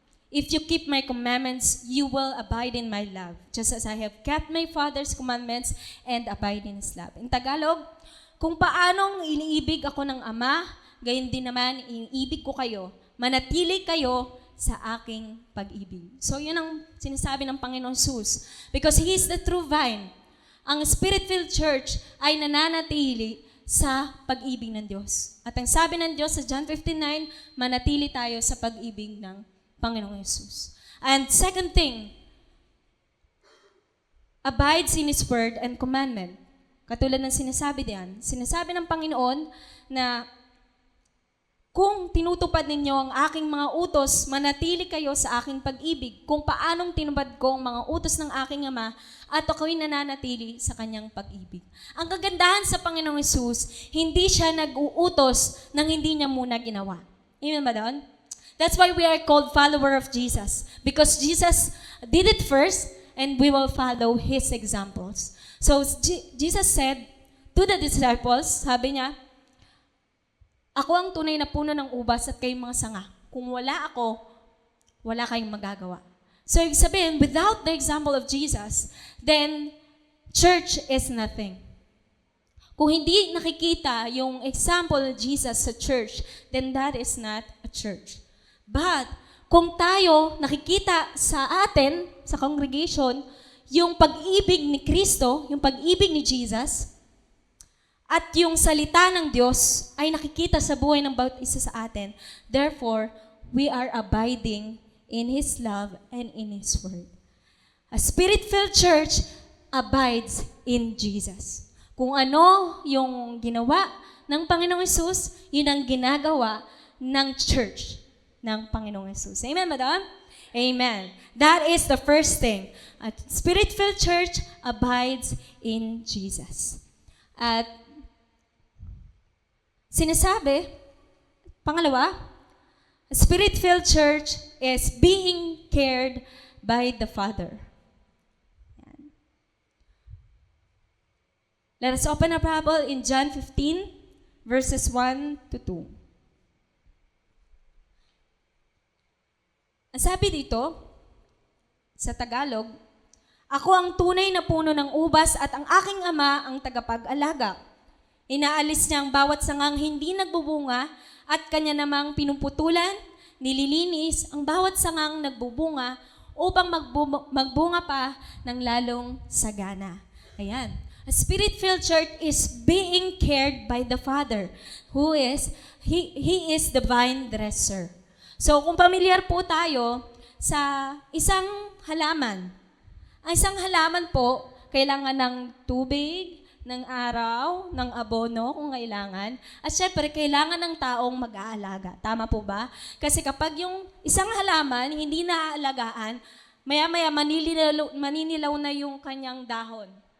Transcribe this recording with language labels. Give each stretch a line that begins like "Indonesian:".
English: If you keep my commandments, you will abide in my love, just as I have kept my Father's commandments and abide in His love. In Tagalog,
Filipino: kung paanong iniibig ako ng Ama, gayon din naman iniibig ko kayo. Manatili kayo sa aking pag-ibig. So yun ang sinasabi ng Panginoon Jesus.
English: Because He is the true vine.
Filipino: Ang Spirit-filled church ay nananatili sa pag-ibig ng Diyos. At ang sabi ng Diyos sa John 15:9, manatili tayo sa pag-ibig ng Panginoong Jesus.
English: And second thing, abides in His word and commandment.
Filipino: Katulad ng sinasabi diyan. Sinasabi ng Panginoon na kung tinutupad ninyo ang aking mga utos, manatili kayo sa aking pag-ibig. Kung paanong tinupad ko ang mga utos ng aking Ama at ako'y nananatili sa kanyang pag-ibig. Ang kagandahan sa Panginoong Jesus, hindi siya nag-uutos nang hindi niya muna ginawa. Amen ba doon?
English: That's why we are called follower of Jesus. Because Jesus did it first and we will follow His examples.
Filipino: So
English: Jesus said to the disciples,
Filipino: sabi niya, ako ang tunay na puno ng ubas at kayong mga sanga. Kung wala ako, wala kayong magagawa.
English: So
Filipino: ibig sabihin,
English: without the example of Jesus, then church is nothing.
Filipino: Kung hindi nakikita yung
English: example of Jesus sa church, then that is not a church.
Filipino: But, kung tayo nakikita sa atin, sa congregation, yung pag-ibig ni Kristo, yung pag-ibig ni Jesus, at yung salita ng Diyos ay nakikita sa buhay ng bawat isa sa atin,
English: therefore, we are abiding in His love and in His word. A Spirit-filled church abides in Jesus.
Filipino: Kung ano yung ginawa ng Panginoong Jesus, yun ang ginagawa ng church ng Panginoong Jesus.
English: Amen, madam? Amen. That is the first thing. A Spirit-filled church abides in Jesus.
Filipino: At sinasabi, pangalawa,
English: a Spirit-filled church is being cared by the Father. Yan. Let us open our Bible in John 15, verses 1 to 2.
Filipino: Ang sabi dito, sa Tagalog, ako ang tunay na puno ng ubas at ang aking ama ang tagapag-alaga. Inaalis niya ang bawat sangang hindi nagbubunga at kanya namang pinuputulan, nililinis ang bawat sangang nagbubunga upang magbunga pa ng lalong sagana. Ayan.
English: A spirit-filled church is being cared by the Father, who is, He is the vine dresser.
Filipino: So kung pamilyar po tayo sa isang halaman, ang isang halaman po, kailangan ng tubig, ng araw, ng abono kung kailangan. At syempre, kailangan ng taong mag-aalaga. Tama po ba? Kasi kapag yung isang halaman hindi naaalagaan, maya-maya maninilaw na yung kanyang dahon.